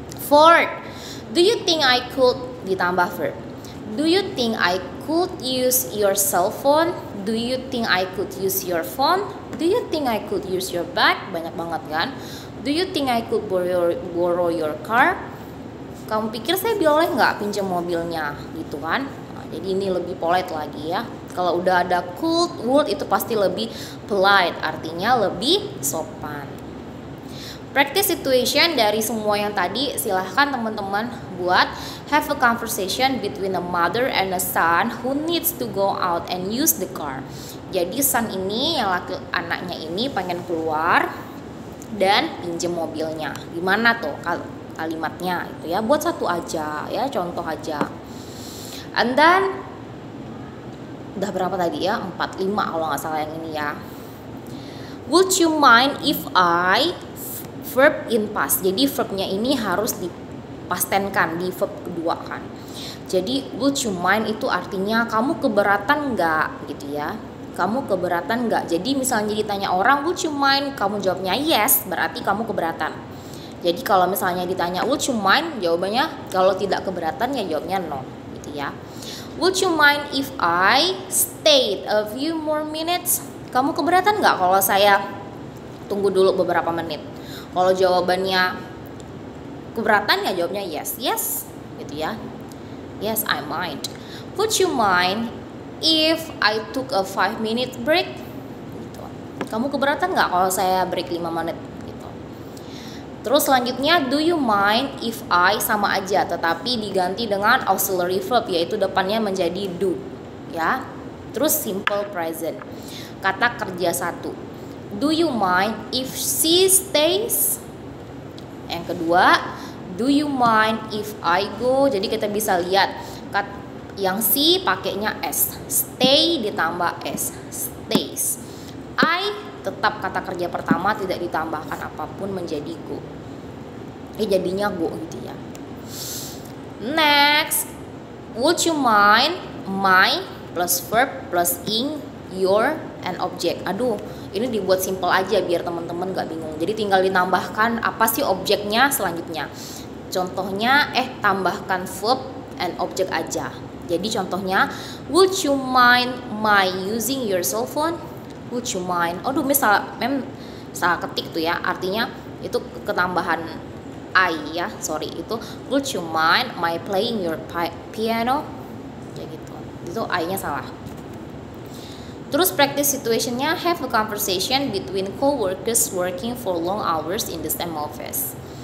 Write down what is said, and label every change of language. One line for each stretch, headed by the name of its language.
English: 4. Do you think I could
Indonesian: ditambah
English: verb. Do you think I could use your cell phone. Do you think I could use your phone? Do you think I could use your bag?
Indonesian: Banyak banget kan.
English: Do you think I could borrow your car?
Indonesian: Kamu pikir saya boleh nggak pinjam mobilnya? Gitu kan. Nah, jadi ini lebih polite lagi ya. Kalau udah ada could, would itu pasti lebih polite, artinya lebih sopan. Practice situation dari semua yang tadi, silahkan teman-teman buat.
English: Have a conversation between a mother and a son who needs to go out and use the car.
Indonesian: Jadi son ini, yang anaknya ini pengen keluar dan pinjem mobilnya. Gimana tuh kalimatnya itu ya? Buat satu aja ya, contoh aja. And then udah berapa tadi ya? 4, 5 kalau nggak salah yang ini ya.
English: Would you mind if I, verb in past.
Indonesian: Jadi verbnya ini harus dipastenkan di verb kedua kan. Jadi
English: would you mind
Indonesian: itu artinya kamu keberatan nggak gitu ya. Kamu keberatan nggak? Jadi misalnya ditanya orang
English: would you mind,
Indonesian: kamu jawabnya yes, berarti kamu keberatan. Jadi kalau misalnya ditanya
English: would you mind,
Indonesian: jawabannya kalau tidak keberatan ya jawabnya no gitu ya.
English: Would you mind if I stayed a few more minutes?
Indonesian: Kamu keberatan nggak kalau saya tunggu dulu beberapa menit? Kalau jawabannya keberatan ya jawabnya yes, yes gitu ya.
English: Yes, I mind. Would you mind if I took a 5-minute break?
Indonesian: Gitu. Kamu keberatan nggak kalau saya break 5 menit? Gitu. Terus selanjutnya,
English: do you mind if I,
Indonesian: sama aja tetapi diganti dengan auxiliary verb, yaitu depannya menjadi do ya. Terus simple present, kata kerja satu.
English: Do you mind if she stays?
Indonesian: Yang kedua,
English: do you mind if I go?
Indonesian: Jadi kita bisa lihat yang si pakainya s, stay ditambah s, stays. I tetap kata kerja pertama tidak ditambahkan apapun menjadi go. Jadinya go gitu ya.
English: Next, would you mind, my plus verb plus ing, your and object.
Indonesian: Aduh, ini dibuat simple aja biar teman-teman gak bingung. Jadi tinggal ditambahkan apa sih objeknya selanjutnya. Contohnya tambahkan verb and object aja. Jadi contohnya,
English: would you mind my using your cell phone? Would you mind?
Indonesian: Aduh, salah ketik tuh ya. Artinya itu ketambahan I ya.
English: Sorry, itu would you mind my playing your piano?
Indonesian: Ya gitu. Itu I-nya salah. Terus
English: practice situationnya, have a conversation between co-workers working for long hours in the same office.